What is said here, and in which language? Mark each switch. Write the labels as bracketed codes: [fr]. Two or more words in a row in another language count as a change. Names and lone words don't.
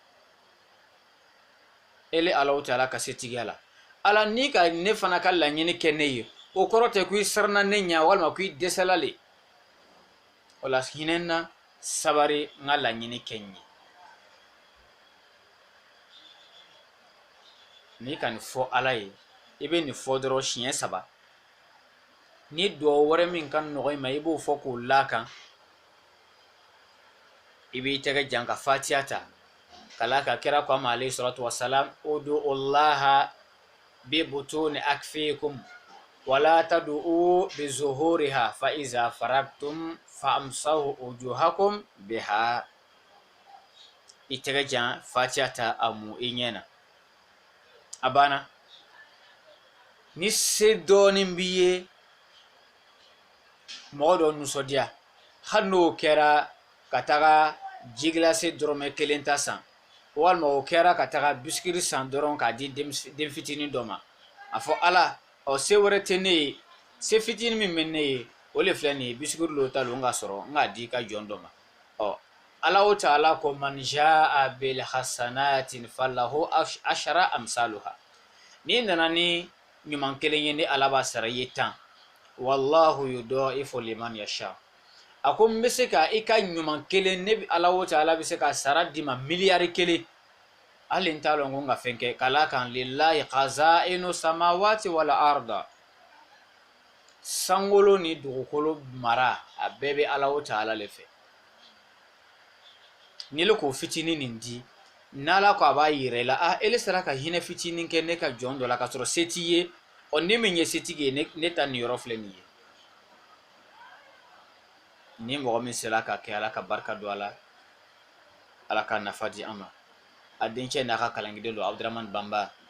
[bm] ele Alahu Taala ka setigiya la ala n'i ka ne fana ka laɲini kɛ ne ye o kɔrɔ tɛ ko i siranna ne ɲɛ walima ko i dɛsɛla le o la hinɛ n na sabari n ka laɲini kɛ n ye n'i ka nin fɔ ala ye i bɛ nin fɔ dɔrɔn siɲɛ 3 ni duwawu wɛrɛ min ka nɔgɔ i ma i b'o fɔ k'o lakan i b'i tɛgɛ jan ka fatiha ta kala ka kira ko ma [ar] عليه الصلاة والسلام ادعوا الله ببطون أكفكم ولا تدعوا بظهورها فإذا فرغتم فامسحوا وجوهكم بها [bm] i tɛgɛ jan fatiha ta a mu i ɲɛna a banna ni se dɔɔnin b'i ye mɔgɔ dɔ nisɔndiya hali n'o kɛra ka taga jigilase dɔrɔmɛ 1 ta san walima o kɛra ka taga bisikiri san dɔrɔn k'a di den fitinin dɔ ma a fɔ ala se wɛrɛ tɛ ne ye se fitinin min bɛ ne ye o le filɛ nin ye bisikiri lo ta lo n ka sɔrɔ n k'a di ka jɔn dɔ ma Alahu Taala ko [ar] من جاء بالحسنة فله عشر أمثالها [bm] ni nana ni ɲuman kelen ye ni ala b'a sara i ye 10 [ar] والله يضاعف لمن يشاء [bm] a ko n bɛ se ka i ka ɲuman kelen ne Alahu Taala bɛ se ka sara di ma miliyari 1 hali n t'a lɔn ko n ka fɛn kɛ kala kan [ar] لله خزائن السماوات والأرض [bm] sankolo ni dugukolo mara a bɛɛ bɛ Alahu Taala le fɛ ni le k'o fitinin nin di n'ala ko a b'a yira i la ele sera ka hinɛ fitinin kɛ ne ka jɔn dɔ la ka sɔrɔ se t'i ye ne min ye setigi ye ne ta nin yɔrɔ filɛ nin ye ni mɔgɔ min sera ka kɛ ala ka barika don a la ala ka nafa di an ma a dencɛ n'a ka kalangiden don Abdramane Bamba